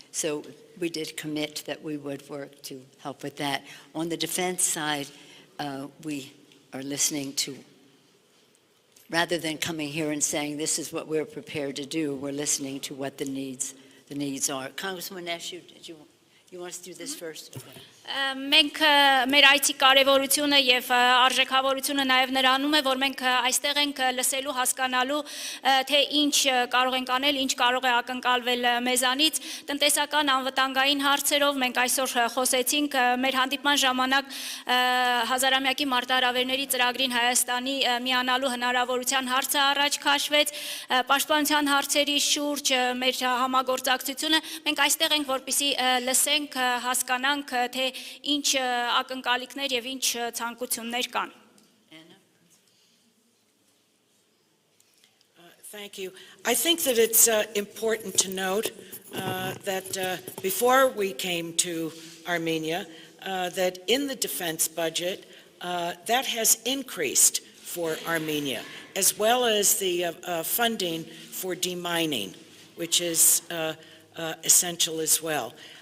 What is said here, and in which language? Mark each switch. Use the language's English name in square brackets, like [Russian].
[English] So we did commit that we would work to help with that. On the defense side, we are listening to, rather than coming here and saying this is what we're prepared to do, we're listening to what the needs are. Congresswoman Eshoo, you want us to do this first? Okay. [Armenian] Մենք մեր այցի կարևորությունը եւ արժեքավորությունը նաեւ նրանում է, որ մենք այստեղ ենք լսելու, հասկանալու, թե ինչ կարող ենք անել, ինչ կարող է ակնկալվել մեզանից, տնտեսական անվտանգային հարցերով մենք այսօր խոսեցինք, մեր հանդիպման ժամանակ հազարամյակի մարտահրավերների ծրագրին Հայաստանի միանալու հնարավորության հարցը առաջ քաշվեց, պաշտպանության հարցերի շուրջ մեր համագործակցությունը, մենք այստեղ ենք, որպեսզի լսենք, հասկանանք, թե ինչ ակնկալիքներ եւ ինչ ցանկություններ կան։ [English] Thank you. I think that it's important to note that before we came to Armenia, that in the defense budget, that has increased for Armenia, as well as the funding for demining, which is essential as well.